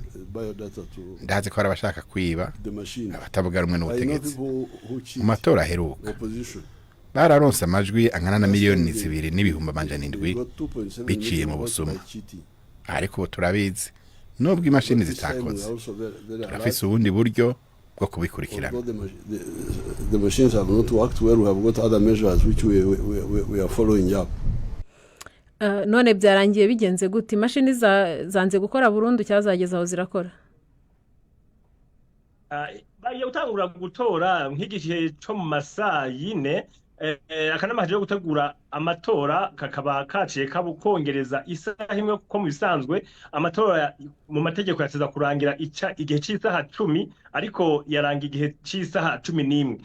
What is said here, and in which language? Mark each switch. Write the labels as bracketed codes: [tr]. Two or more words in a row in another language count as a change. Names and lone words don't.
[rn] Ndazi ko hari abashaka kwiba, abatavuga rumwe n'ubutegetsi. Mu matora aheruka bararonse amajwi angana na 2,200,000 biciye mu busuma, ariko turabizi nubwo imashini zitakoze turafise ubundi buryo bwo kubikurikirana. [en] The machines have not worked well. We have got other measures which we are following up. [rn] None byarangiye bigenze gute? Imashini zanze gukora burundu cyazageza aho zirakora? Bagiye gutangura gutora nk'igihe cyo mu masaa 4. Akanama kaje gutegura amatora kakaba kaciye kabukongereza isaha imwe kuko mu bisanzwe amatora mu mategeko yateza kurangira igihe cy'isaha 10, ariko yaranga igihe cy'isaha 11.